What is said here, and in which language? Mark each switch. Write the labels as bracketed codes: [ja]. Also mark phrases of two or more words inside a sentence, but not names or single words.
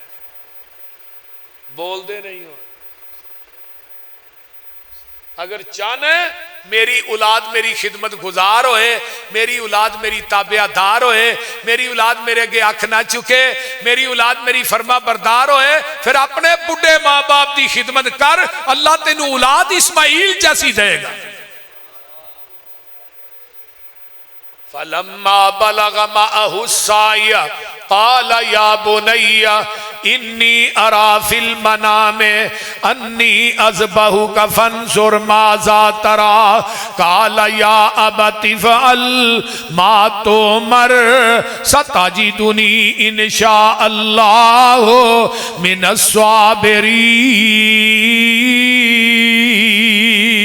[ur] بولتے نہیں ہو [pa] اگر چاہنا میری اولاد میری خدمت گزار ہووے میری اولاد میری تابعدار ہووے میری اولاد میرے اگے اکھ نہ چکے میری اولاد میری فرمانبردار ہووے پھر اپنے بڈھے ماں باپ کی خدمت کر اللہ تینوں اولاد اسماعیل جیسی دیگا. [ar] فلما بلغ معه السعي قال يا بني إني أرى في المنام أني أذبحك فانظر ماذا ترى قال يا أبت افعل ما تؤمر ستجدني إن شاء الله من الصابرين.